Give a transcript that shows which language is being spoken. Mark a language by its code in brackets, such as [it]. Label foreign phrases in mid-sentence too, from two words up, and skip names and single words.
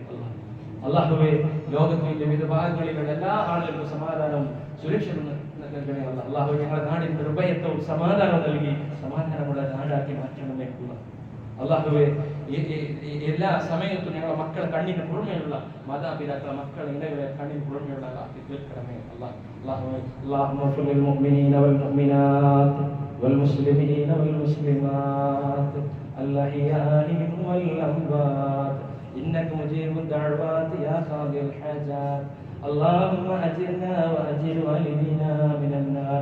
[ml] അള്ളാഹുവെ ലോകത്തിന്റെ വിവിധ ഭാഗങ്ങളിലുള്ള എല്ലാ ആളുകൾക്കും സമാധാനവും സുരക്ഷയും നൽകണമേ. അള്ളാഹു ഞങ്ങളുടെ നാടിന് നിർഭയത്വവും സമാധാനം നൽകി സമാധാനമുള്ള നാടാക്കി മാറ്റണമേ. അള്ളാഹുവെ എല്ലാ സമയത്തും ഞങ്ങളുടെ മക്കളെ കണ്ണിന് പുറമെയുള്ള മാതാപിതാക്കളെ മക്കളെ ഇടകളെ കണ്ണിന് പുറമെയുള്ള ആക്കി തീർക്കണമേ. [ar] اللهم اغفر للمؤمنين والمؤمنات والمسلمين والمسلمات الأحياء منهم والأموات إنك مجيب الدعوات يا قاضي الحاجات. اللهم أجرنا وأجر والدينا من النار.